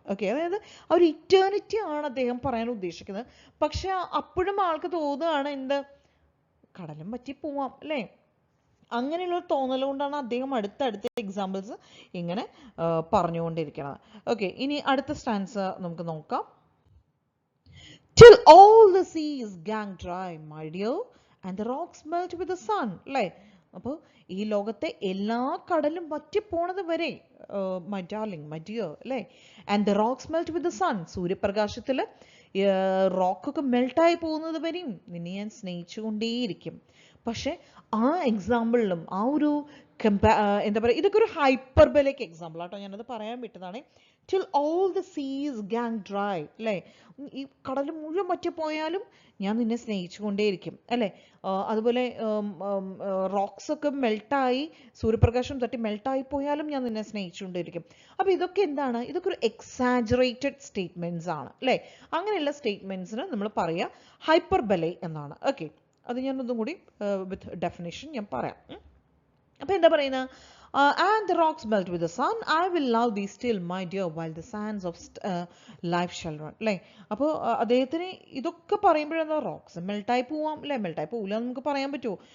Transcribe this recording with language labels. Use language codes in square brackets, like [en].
[ml] Okay, അതായത് ആ ഒരു ഇറ്റേണിറ്റി ആണ് അദ്ദേഹം പറയാൻ ഉദ്ദേശിക്കുന്നത്. പക്ഷെ അപ്പോഴും ആൾക്ക് തോന്നുകയാണ് എന്ത്, കടലും പറ്റി പോവാം, അല്ലേ? അങ്ങനെയുള്ളൊരു തോന്നൽ കൊണ്ടാണ് അദ്ദേഹം അടുത്തടുത്ത എക്സാമ്പിൾസ് ഇങ്ങനെ പറഞ്ഞുകൊണ്ടിരിക്കുന്നത്. ഓക്കെ, ഇനി അടുത്ത സ്റ്റാൻസ് നമുക്ക് നോക്കാം. [en] Till all the seas gang dry, my dear, and the rocks melt with the sun. [ml] അല്ലേ, അപ്പോൾ ഈ ലോകത്തെ എല്ലാ കടലും വറ്റിപ്പോണത് വരെ, [en] my darling, my dear, [ml] അല്ലേ? [en] and the rocks melt with the sun, [ml] സൂര്യപ്രകാശത്തിൽ റോക്കൊക്കെ മെൽട്ടായി പോകുന്നത് വരെയും നിന്നെ ഞാൻ സ്നേഹിച്ചു കൊണ്ടേയിരിക്കും. പക്ഷെ ആ എക്സാമ്പിളിലും ആ ഒരു എന്താ പറയുക, ഇതൊക്കെ ഒരു ഹൈപ്പർബലിക് എക്സാമ്പിൾ ആട്ടോ, ഞാനത് പറയാൻ വിട്ടതാണ്. [en] till all the seas gang dry, [ml] അല്ലേ? ഈ കടൽ മുഴുവൻ വറ്റിപ്പോയാലും ഞാൻ നിന്നെ സ്നേഹിച്ചു കൊണ്ടേയിരിക്കും, അല്ലേ? അതുപോലെ റോക്സ് ഒക്കെ മെൽട്ടായി, സൂര്യപ്രകാശം തട്ടി മെൽട്ടായി പോയാലും ഞാൻ നിന്നെ സ്നേഹിച്ചുകൊണ്ടേയിരിക്കും. അപ്പോൾ ഇതൊക്കെ എന്താണ്, ഇതൊക്കെ ഒരു എക്സാജറേറ്റഡ് സ്റ്റേറ്റ്മെൻറ്റ്സ് ആണ്, അല്ലേ? അങ്ങനെയുള്ള സ്റ്റേറ്റ്മെൻറ്റ്സിന് നമ്മൾ പറയുക ഹൈപ്പർബലെ എന്നാണ്. ഓക്കെ, അത് ഞാനൊന്നും കൂടി വിത്ത് ഡെഫിനേഷൻ ഞാൻ പറയാം. അപ്പോൾ എന്താ പറയുന്നത്, [en] and the rocks melt with the sun, I will love thee still, my dear, while the sands of life shall run. [ml] അല്ലേ, അപ്പോൾ അദ്ദേഹത്തിന് ഇതൊക്കെ പറയുമ്പോഴെന്താ, റോക്സ് മെൽട്ടായി പോവാം, അല്ലേ? മെൽട്ടായി പോവില്ല എന്ന് നമുക്ക് പറയാൻ പറ്റുമോ?